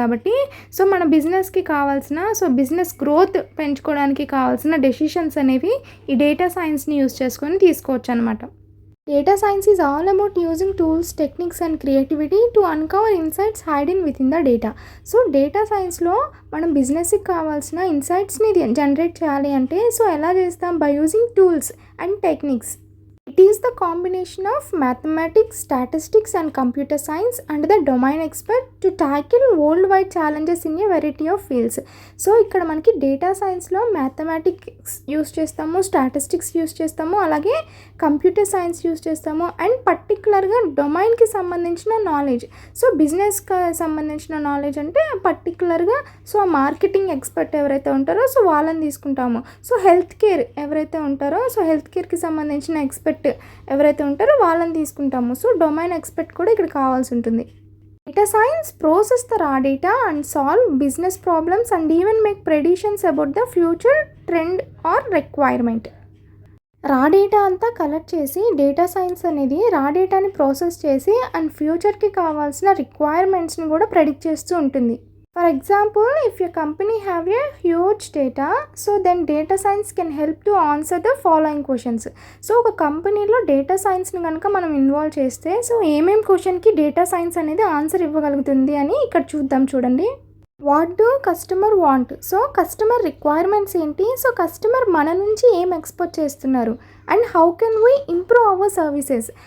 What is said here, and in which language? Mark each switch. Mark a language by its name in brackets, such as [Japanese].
[Telugu] కాబట్టి సో మన బిజినెస్కి కావాల్సిన సో బిజినెస్ గ్రోత్ పెంచుకోవడానికి కావాల్సిన డెసిషన్స్ అనేవి ఈ డేటా సైన్స్ని యూజ్ చేసుకొని తీసుకోవచ్చు అనమాట. [English] Data science is all about using tools, techniques and creativity to uncover insights hidden within the data. [Telugu] So data సైన్స్లో మనం బిజినెస్కి కావాల్సిన ఇన్సైట్స్ని జనరేట్ చేయాలి అంటే సో ఎలా చేస్తాం? [English] By using tools and techniques. It is the combination of mathematics, statistics and computer science and the domain expert to tackle worldwide challenges in a variety of fields. [Telugu] So ఇక్కడ మనకి data సైన్స్లో mathematics use చేస్తాము, statistics use చేస్తాము, అలాగే computer science use చేస్తాము and పర్టికులర్గా డొమైన్కి సంబంధించిన knowledge. So బిజినెస్కి సంబంధించిన నాలెడ్జ్ అంటే పర్టికులర్గా సో మార్కెటింగ్ ఎక్స్పర్ట్ ఎవరైతే ఉంటారో సో వాళ్ళని తీసుకుంటాము. సో హెల్త్ కేర్ ఎవరైతే ఉంటారో సో హెల్త్ కేర్కి సంబంధించిన ఎక్స్పర్ట్ ఎవరైతే ఉంటారో వాళ్ళని తీసుకుంటాము. సో డొమైన్ ఎక్స్పర్ట్ కూడా ఇక్కడ కావాల్సి ఉంటుంది. [English] Data science process the raw data and solve business problems and even make predictions about the future trend or requirement. [Telugu] రా డేటా అంతా కలెక్ట్ చేసి డేటా సైన్స్ అనేది రా డేటాని ప్రాసెస్ చేసి అండ్ ఫ్యూచర్కి కావాల్సిన రిక్వైర్మెంట్స్ని కూడా ప్రెడిక్ట్ చేస్తూ ఉంటుంది. [English] For example, if your company have a huge data, so then data science can help to answer the following questions. [Telugu] So ఒక కంపెనీలో డేటా సైన్స్ని కనుక మనం ఇన్వాల్వ్ చేస్తే సో ఏమేం క్వశ్చన్కి డేటా సైన్స్ అనేది ఆన్సర్ ఇవ్వగలుగుతుంది అని ఇక్కడ చూద్దాం. చూడండి, [English] What do customer want? [Telugu] So customer requirements ఏంటి, సో కస్టమర్ మన నుంచి ఏం ఎక్స్పెక్ట్ చేస్తున్నారు [English] And how can we improve our services.